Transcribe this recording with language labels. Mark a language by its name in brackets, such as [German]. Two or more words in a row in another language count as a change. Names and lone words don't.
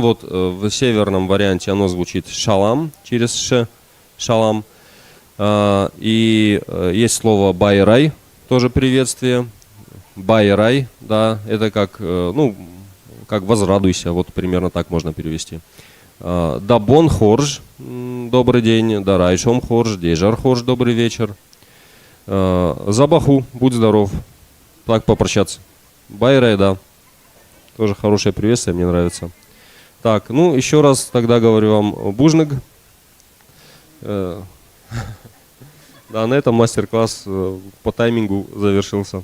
[Russian] Вот в северном варианте оно звучит шалам, через ш, шалам. И есть слово байрай, тоже приветствие. Байрай, да, это как, ну, как возрадуйся, вот примерно так можно перевести. [Ossetic] Дабон хорж, [Russian] добрый день. [Ossetic] Дарайшом хорж, дежар хорж, [Russian] добрый вечер. Забаху, будь здоров. Так попрощаться. Байрай, да. Тоже хорошее приветствие, мне нравится. Так, ну еще раз тогда говорю вам бужнык. Да, на этом мастер-класс по таймингу завершился.